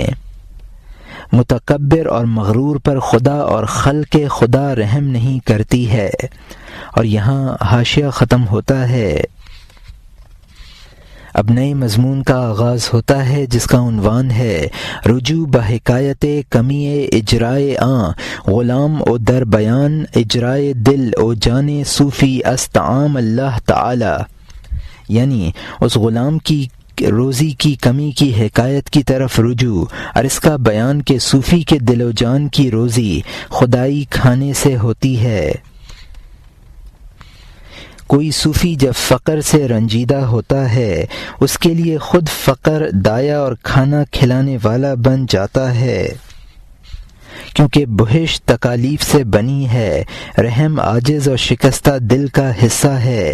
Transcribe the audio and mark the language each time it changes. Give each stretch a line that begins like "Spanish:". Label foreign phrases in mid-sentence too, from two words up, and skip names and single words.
Urdu: متکبر اور مغرور پر خدا اور خلق خدا رحم نہیں کرتی ہے۔ اور یہاں حاشیہ ختم ہوتا ہے۔ اب نئے مضمون کا آغاز ہوتا ہے جس کا عنوان ہے
Persian: رجوع بحکایت کمی اجرائے آں غلام او در بیان اجرائے دل او جان صوفی استعام اللہ تعالی،
Urdu: یعنی اس غلام کی روزی کی کمی کی حکایت کی طرف رجوع اور اس کا بیان کہ صوفی کے دل و جان کی روزی خدائی کھانے سے ہوتی ہے۔ کوئی صوفی جب فقر سے رنجیدہ ہوتا ہے اس کے لیے خود فقر دایا اور کھانا کھلانے والا بن جاتا ہے، کیونکہ بہشت تکالیف سے بنی ہے، رحم عاجز اور شکستہ دل کا حصہ ہے۔